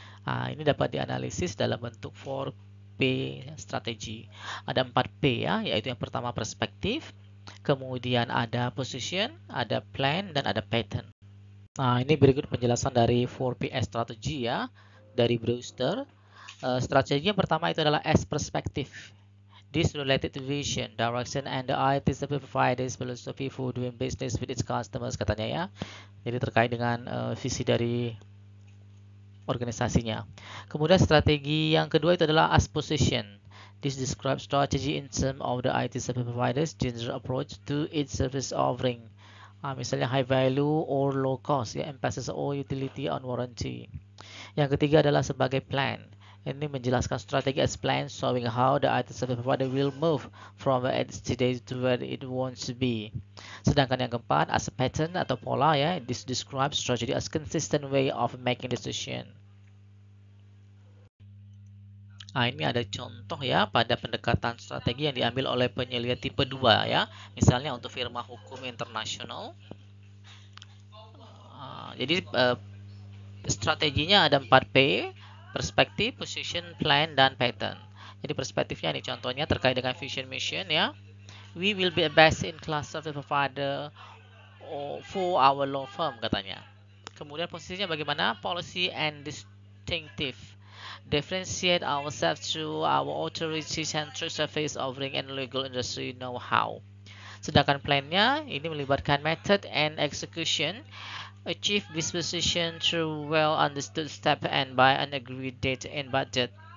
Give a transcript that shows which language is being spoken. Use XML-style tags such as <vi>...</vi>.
<id>Nah, ini dapat dianalisis dalam bentuk 4P strategi. Ada 4P ya, yaitu yang pertama perspektif, kemudian ada position, ada plan, dan ada pattern. Nah, ini berikut penjelasan dari 4PS strategi ya, dari Brewster. Strategi yang pertama itu adalah S perspective.</id> <en>This related to vision, direction, and the IT service providers philosophy for doing business with its customers</en> <id>katanya ya. Jadi terkait dengan visi dari organisasinya. Kemudian strategi yang kedua itu adalah as position.</id> <en>This describes strategy in terms of the IT service providers' general approach to its service offering.</en> <id>Misalnya</id> <en>high value or low cost, ya, emphasis or utility on warranty.</en> <id>Yang ketiga adalah sebagai plan. Ini menjelaskan strategi</id> <en>as plan showing how the IT service provider will move from where it is today to where it wants to be.</en> <id>Sedangkan yang keempat</id> <en>as a pattern</en> <id>atau pola ya,</id> <en>this describes strategy as consistent way of making decision.</en> <id>Nah, ini ada contoh ya pada pendekatan strategi yang diambil oleh penyelia tipe 2 ya. Misalnya untuk firma hukum internasional. Jadi strateginya ada 4P, perspektif, position, plan, dan pattern. Jadi perspektifnya ini contohnya terkait dengan</id> <en>vision mission ya. We will be a best in class service provider for our law firm katanya.</en> <id>Kemudian posisinya bagaimana?</id> <en>Policy and distinctive. Differentiate ourselves through our authority-centric service offering and legal industry know-how.</en> <id>Sedangkan plannya ini melibatkan</id> <en>method and execution. Achieve this position through well understood step and by an agreed date and budget.</en>